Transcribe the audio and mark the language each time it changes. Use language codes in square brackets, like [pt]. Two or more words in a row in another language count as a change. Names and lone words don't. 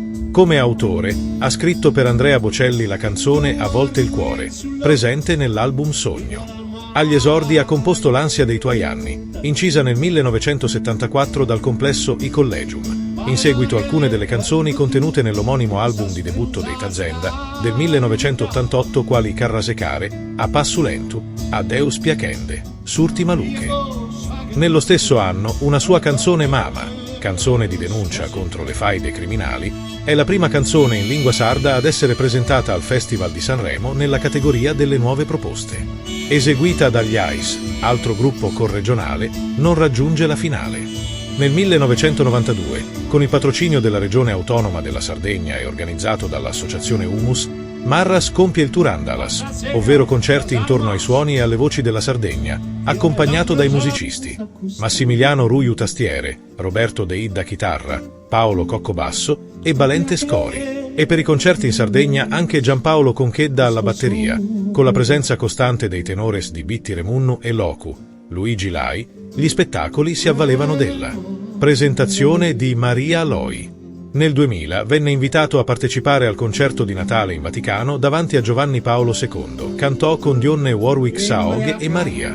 [it] Come autore, ha scritto per Andrea Bocelli la canzone A volte il cuore, presente nell'album Sogno. Agli esordi ha composto L'ansia dei tuoi anni, incisa nel 1974 dal complesso I Collegium. In seguito alcune delle canzoni contenute nell'omonimo album di debutto dei Tazenda del 1988 quali Carrasecare, A Passu Lentu, A Deus Piacende, Surti Maluche. Nello stesso anno una sua canzone Mama, canzone di denuncia contro le faide criminali, è la prima canzone in lingua sarda ad essere presentata al Festival di Sanremo nella categoria delle nuove proposte. Eseguita dagli Ice, altro gruppo corregionale, non raggiunge la finale. Nel 1992, con il patrocinio della Regione Autonoma della Sardegna e organizzato dall'associazione Humus, Marras compie il Tour Andalas, ovvero concerti intorno ai suoni e alle voci della Sardegna, accompagnato dai musicisti Massimiliano Ruiu tastiere, Roberto De Idda chitarra, Paolo Cocco basso e Balente Scori. E per i concerti in Sardegna anche Giampaolo Conchedda alla batteria, con la presenza costante dei tenores di Bitti Remunnu e Locu, Luigi Lai. Gli spettacoli si avvalevano della presentazione di Maria Loi. Nel 2000 venne invitato a partecipare al concerto di Natale in Vaticano davanti a Giovanni Paolo II, cantò con Dionne Warwick Saog e Maria.